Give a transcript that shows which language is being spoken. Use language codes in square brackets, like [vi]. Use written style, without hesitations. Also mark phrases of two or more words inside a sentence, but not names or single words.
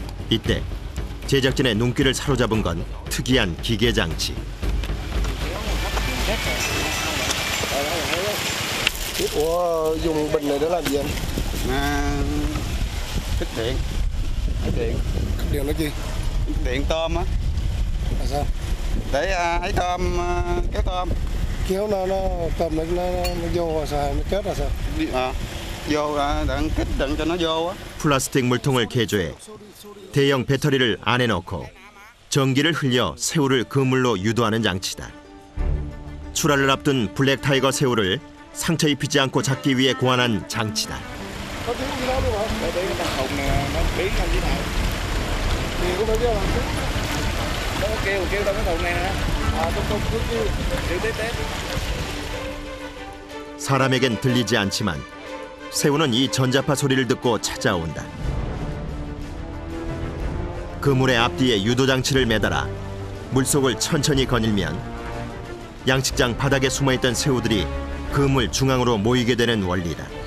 [ko] 이때 제작진의 눈길을 사로잡은 건 특이한 기계 장치. [vi] Ủa dùng bình này để làm gì anh? Kích điện. Điều nó chi? Điện tôm á. Là sao? Để ấy tôm, kéo tôm. Kéo nó tôm nó vô rồi sao? Nó chết rồi sao? Vô đặng kích đặng cho nó vô á. [ko] 플라스틱 물통을 개조해 대형 배터리를 안에 넣고 전기를 흘려 새우를 그물로 유도하는 장치다. 출하를 앞둔 블랙 타이거 새우를 상처 입히지 않고 잡기 위해 고안한 장치다. [vi] Có tiếng gì đó luôn hả? Để cái con thùng này nó biến lên dưới này. Thì cũng phải kêu làm tiếng. Nó kêu trong cái thùng này nè. Tung cứ kêu. Kêu tép. [ko] 사람에겐 들리지 않지만 새우는 이 전자파 소리를 듣고 찾아온다. 그물의 앞뒤에 유도 장치를 매달아 물속을 천천히 거닐면 양식장 바닥에 숨어있던 새우들이 그물 중앙으로 모이게 되는 원리다.